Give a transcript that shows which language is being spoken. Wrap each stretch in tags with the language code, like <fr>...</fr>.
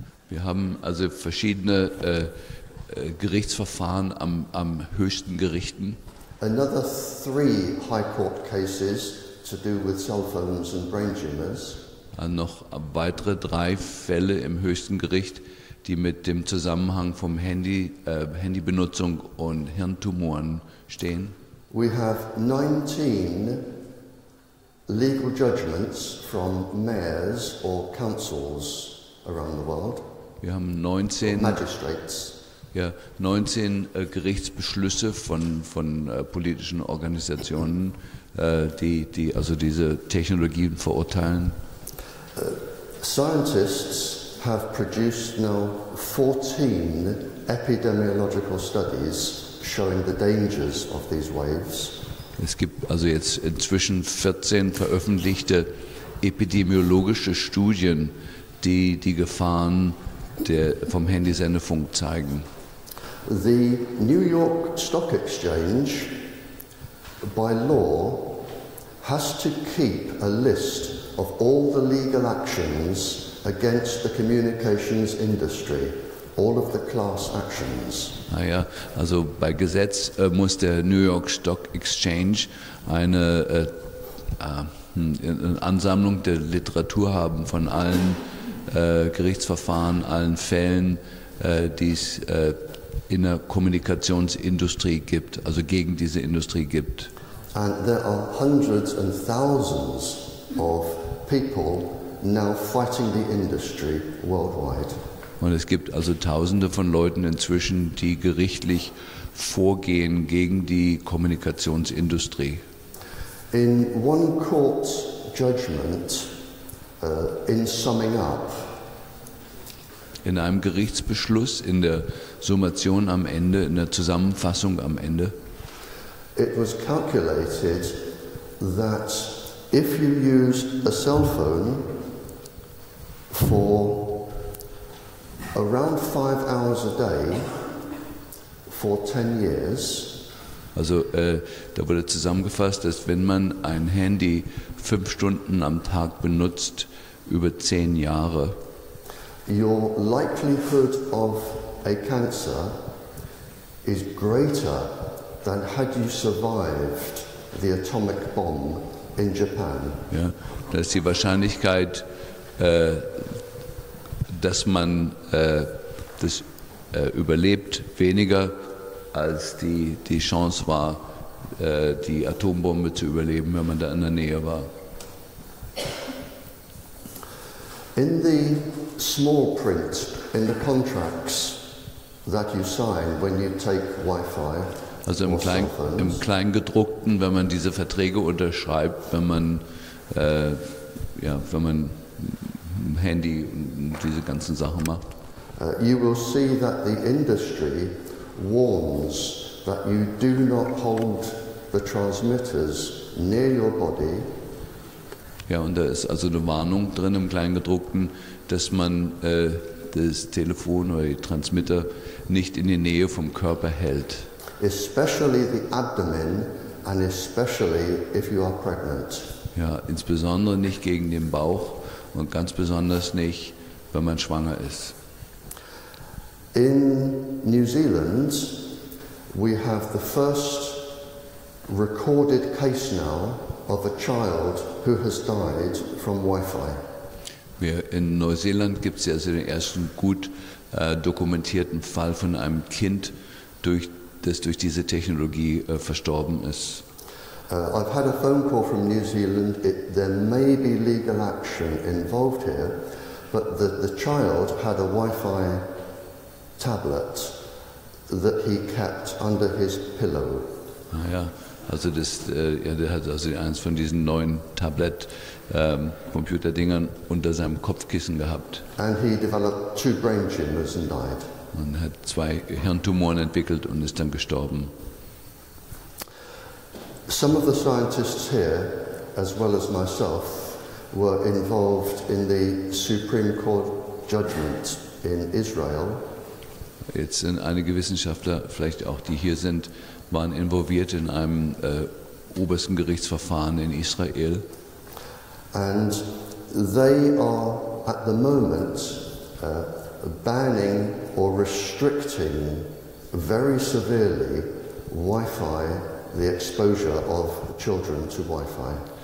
<de>Wir haben also verschiedene Gerichtsverfahren am höchsten Gerichten.</de> <en>Another 3 High Court cases to do with cell phones and brain tumors.</en> <de>Noch weitere 3 Fälle im höchsten Gericht, die mit dem Zusammenhang vom Handybenutzung und Hirntumoren stehen.</de> <en>We have 19 legal judgments from mayors or councils around the world.</en> <de>Wir haben 19</de> <en>Magistrates.</en> <de>Ja, 19 Gerichtsbeschlüsse von politischen Organisationen, die also diese Technologien verurteilen.</de> <en>Scientists have produced now 14 epidemiological studies showing the dangers of these waves.</en> <de>Es gibt also jetzt inzwischen 14 veröffentlichte epidemiologische Studien, die die Gefahren vom Handysendefunk zeigen.</de> <en>The New York Stock Exchange, by law, has to keep a list of all the legal actions against the communications industry, all of the class actions.</en> <de>Naja, also bei Gesetz muss der New York Stock Exchange eine Ansammlung der Literatur haben von allen Gerichtsverfahren, allen Fällen, die es in der Kommunikationsindustrie gibt, also gegen diese Industrie gibt.</de> <en>And there are hundreds and thousands of people now fighting the industry worldwide.</en> <de>Und es gibt also Tausende von Leuten inzwischen, die gerichtlich vorgehen gegen die Kommunikationsindustrie.</de> <en>In one court judgment, in summing up,</en> <de>in einem Gerichtsbeschluss, in der Summation am Ende, in der Zusammenfassung am Ende,</de> <en>it was calculated that if you used a cell phone for around 5 hours a day for 10 years,</en> <de>also da wurde zusammengefasst, dass wenn man ein Handy 5 Stunden am Tag benutzt, über 10 Jahre,</de> <en>your likelihood of a cancer is greater than had you survived the atomic bomb in Japan.</en> <de>Ja, da ist die Wahrscheinlichkeit, dass man das überlebt, weniger als die Chance war, die Atombombe zu überleben, wenn man da in der Nähe war.</de> <en>In the small print in the contracts that you sign when you take Wi-Fi,</en> <de>also im Kleingedruckten, wenn man diese Verträge unterschreibt, wenn man ein Handy und diese ganzen Sachen macht,</de> <en>you will see that the industry warns that you do not hold the transmitters near your body.</en> <de>Ja, und da ist also eine Warnung drin im Kleingedruckten, dass man das Telefon oder die Transmitter nicht in die Nähe vom Körper hält.</de> <en>Especially the abdomen and especially if you are pregnant.</en> <de>Ja, insbesondere nicht gegen den Bauch und ganz besonders nicht, wenn man schwanger ist.</de> <en>In New Zealand, we have the first recorded case now of a child who has died from Wi-Fi.</en> <de>In Neuseeland gibt es also den ersten gut dokumentierten Fall von einem Kind, das durch diese Technologie verstorben ist.</de> <en>I've had a phone call from New Zealand. There may be legal action involved here, but the child had a Wi-Fi tablet that he kept under his pillow.</en> <de>Ja, also der hat also eins von diesen neuen Tablet-Computerdingern unter seinem Kopfkissen gehabt.</de> <en>And he developed 2 brain tumors and died.</en> <de>Man hat 2 Hirntumoren entwickelt und ist dann gestorben.</de> <en>Some of the scientists here, as well as myself, were involved in the Supreme Court judgment in Israel.</en> <de>Jetzt sind einige Wissenschaftler, vielleicht auch die hier sind, waren involviert in einem obersten Gerichtsverfahren in Israel.</de> <en>And they are at the moment banning or restricting very severely Wi-Fi the exposure of children to Wi-Fi.</en>